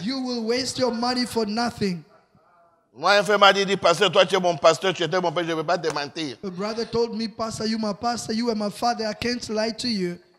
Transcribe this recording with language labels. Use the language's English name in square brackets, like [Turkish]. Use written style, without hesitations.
[English] You will waste your money for nothing. [French] Moi, un frère m'a dit, pasteur, toi tu es mon pasteur, tu étais mon père, je ne vais pas te mentir. [English] A brother told me, pastor, you are my father, I can't lie to you.